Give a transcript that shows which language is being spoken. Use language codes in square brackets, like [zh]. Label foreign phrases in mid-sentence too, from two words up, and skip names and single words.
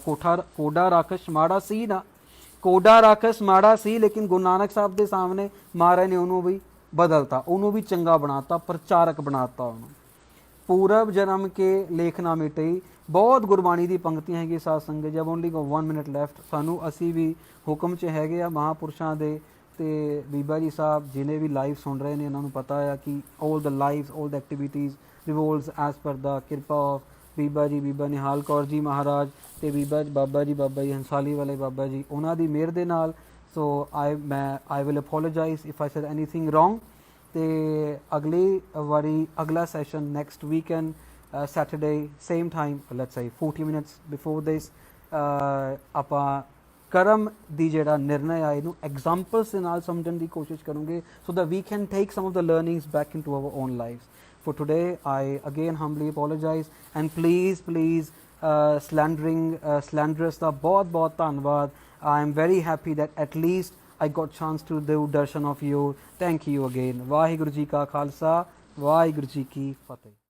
[pa] ਕੋਡਾ ਰਾਖਸ਼ ਮਾੜਾ ਸੀ ਨਾ, ਕੋਡਾ ਰਾਖਸ਼ ਮਾੜਾ ਸੀ, ਲੇਕਿਨ ਗੁਰੂ ਨਾਨਕ ਸਾਹਿਬ ਦੇ ਸਾਹਮਣੇ ਮਹਾਰਾਜ ਨੇ ਉਹਨੂੰ ਵੀ ਬਦਲਤਾ, ਉਹਨੂੰ ਵੀ ਚੰਗਾ ਬਣਾਤਾ, ਪ੍ਰਚਾਰਕ ਬਣਾਤਾ ਉਹਨੂੰ। ਪੂਰਬ ਜਨਮ ਕੇ ਲੇਖ ਨਾ ਮਿਟਈ, ਬਹੁਤ ਗੁਰਬਾਣੀ ਦੀ ਪੰਕਤੀਆਂ ਹੈਗੀ ਸਾਧ ਸੰਗਤ। ਜਬ [en] only 1 minute left, [pa] ਸਾਨੂੰ ਅਸੀਂ ਵੀ ਹੁਕਮ 'ਚ ਹੈਗੇ ਆ ਮਹਾਂਪੁਰਸ਼ਾਂ ਦੇ, ਤੇ ਬੀਬਾ ਜੀ ਸਾਹਿਬ ਜਿਹਨੇ ਵੀ ਲਾਈਵ ਸੁਣ ਰਹੇ ਨੇ ਉਹਨਾਂ ਨੂੰ ਪਤਾ ਆ ਕਿ [en] all the lives, all the activities revolves as per the [pa] ਕਿਰਪਾ ਆਫ ਬੀਬਾ ਜੀ, ਬੀਬਾ ਨਿਹਾਲ ਕੌਰ ਜੀ ਮਹਾਰਾਜ, ਤੇ ਬਾਬਾ ਜੀ ਹੰਸਾਲੀ ਵਾਲੇ ਬਾਬਾ ਜੀ, ਉਹਨਾਂ ਦੀ ਮਿਹਰ ਦੇ ਨਾਲ। [en] So I will apologize if I said anything wrong. [pa] ਤੇ ਅਗਲੀ ਵਾਰੀ ਅਗਲਾ ਸੈਸ਼ਨ [en] next weekend Saturday same time, let's say 40 minutes before this, [pa] ਆਪਾਂ ਕਰਮ ਦੀ ਜਿਹੜਾ ਨਿਰਣय ਆ ਇਹਨੂੰ ਐਗਜ਼ਾਮਪਲਸ ਦੇ ਨਾਲ ਸਮਝਣ ਦੀ ਕੋਸ਼ਿਸ਼ ਕਰੂੰਗੇ, [en] so that we can take some of the learnings back into our own lives. For today, I again humbly apologize, and please slanderers [pa] ਦਾ ਬਹੁਤ ਧੰਨਵਾਦ। [en] I am very happy that at least I got chance to do darshan of you. Thank you again. [pa] ਵਾਹਿਗੁਰੂ ਜੀ ਕਾ ਖਾਲਸਾ, ਵਾਹਿਗੁਰੂ ਜੀ ਕੀ ਫਤਿਹ।